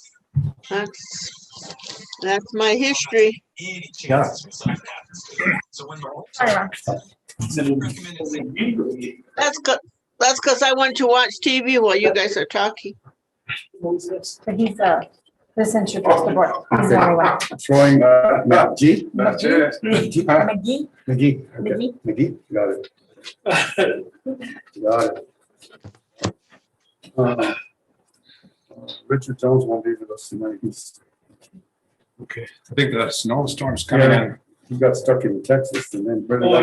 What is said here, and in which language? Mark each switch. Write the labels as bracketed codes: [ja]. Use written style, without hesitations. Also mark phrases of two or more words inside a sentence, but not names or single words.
[en] That's my history. Yeah. That's because I want to watch TV while you guys are talking. But he's this introduced the board. He's the only one. Throwing McGee. McGee? McGee. McGee? McGee. Okay. McGee? McGee. Got it. Got it. Richard Jones won't be with us tonight. Okay. I think the snowstorm's coming in. He got stuck in Texas and then.